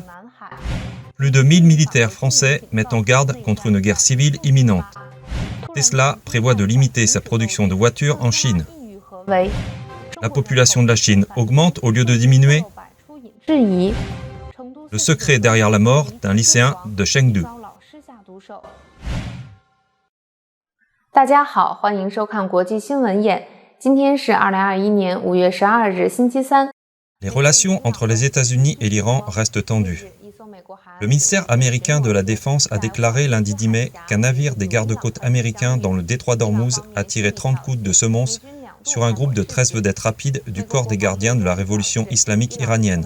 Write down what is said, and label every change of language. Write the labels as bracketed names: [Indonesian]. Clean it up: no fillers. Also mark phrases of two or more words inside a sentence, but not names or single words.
[French] Plus de 1000 militaires français mettent en garde contre une guerre civile imminente. Tesla prévoit de limiter sa production de voitures en Chine. La population de la Chine augmente au lieu de diminuer. Le secret derrière la mort d'un lycéen de Chengdu. [Chinese] 大家好，欢迎收看国际新闻眼。今天是2021年5月12日，星期三。 [French] Les relations entre les États-Unis et l'Iran restent tendues. Le ministère américain de la Défense a déclaré lundi 10 mai qu'un navire des gardes-côtes américains dans le détroit d'Ormuz a tiré 30 coups de semonce sur un groupe de 13 vedettes rapides du corps des gardiens de la révolution islamique iranienne.